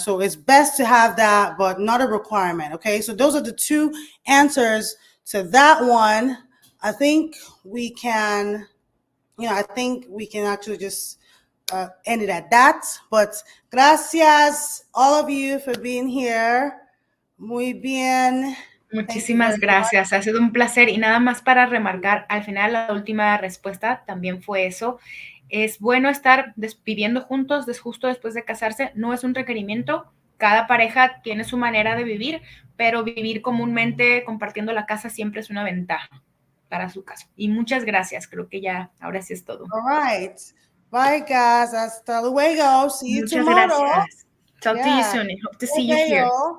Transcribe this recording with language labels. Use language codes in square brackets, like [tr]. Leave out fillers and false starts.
[en] So it's best to have that, but not a requirement. Okay, so those are the two answers to that one. I think we can, actually just end it at that. But gracias, all of you, for being here. [es] Muy bien. Muchísimas gracias, ha sido un placer. Y nada más para remarcar, al final la última respuesta también fue eso. Es bueno estar viviendo juntos justo después de casarse, no es un requerimiento. Cada pareja tiene su manera de vivir, pero vivir comúnmente compartiendo la casa siempre es una ventaja para su caso. Y muchas gracias, creo que ya ahora sí es todo. [en] All right. Bye, guys. [es] Hasta luego. [en] See you tomorrow. [es] Muchas gracias. [en] Talk to you soon and hope to see you here.